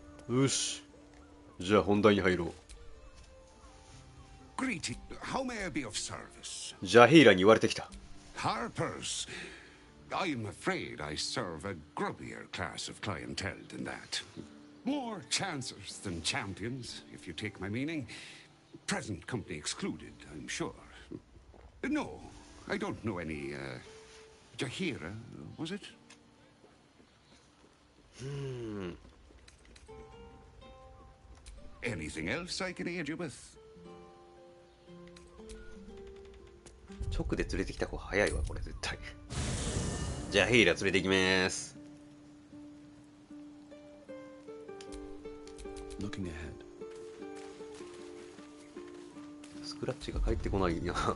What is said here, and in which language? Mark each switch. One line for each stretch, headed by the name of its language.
Japanese: よし、じゃあ本題に入ろう。
English: Greeting. How may I be of service?
Japanese: ジャヒーラに言われてきた。
English: Harpers. I'm afraid I serve a grubbier class of clientele than that. More chancers than champions, if you take my meaning. Present company excluded, I'm sure. No, I don't know any, Jahira, was it? Anything else I can aid you with?
Japanese: 直で連れてきた方が早いわこれ絶対。じゃあヒーラー連れて行きます。
English: Looking ahead.
Japanese: スクラッチが帰ってこないな。